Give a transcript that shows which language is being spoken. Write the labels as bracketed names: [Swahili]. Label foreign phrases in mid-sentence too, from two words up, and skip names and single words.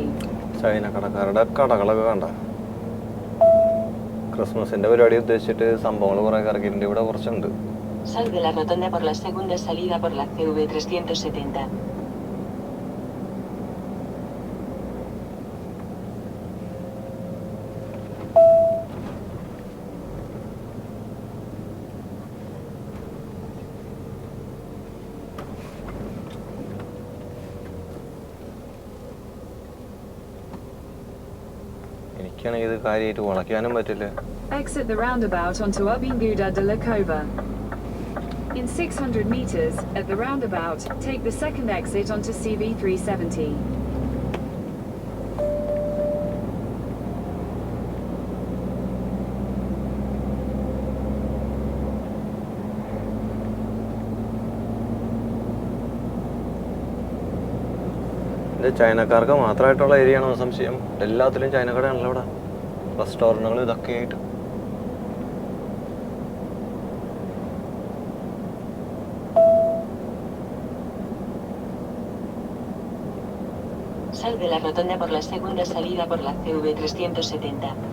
[Malayalam] ചൈന കടക്കാരുടെ കടകളൊക്കെ കണ്ട. ക്രിസ്മസിന്റെ പരിപാടി ഉദ്ദേശിച്ചിട്ട് സംഭവങ്ങൾ കുറെ ഇറക്കിയിട്ടുണ്ട്. ഇവിടെ കുറച്ചുണ്ട്. [Spanish] Sal de la rotonda por la segunda salida por la CV370. [Malayalam] എനിക്കാണെങ്കിൽ ഇത് കാര്യമായിട്ട് വളയ്ക്കാനും പറ്റില്ല. [English] Exit the roundabout onto Avinguda de la Cova. In 600 meters, at the roundabout, take the second exit onto CV370. [Malayalam] ഇത് ചൈനക്കാർക്ക് മാത്രമായിട്ടുള്ള ഏരിയ ആണോ സംശയം? എല്ലാത്തിലും ചൈന കടയാണല്ലോ ഇവിടെ, റെസ്റ്റോറൻറ്റുകൾ ഇതൊക്കെ ആയിട്ട്. [Spanish] Sal de la rotonda por la segunda salida por la CV370.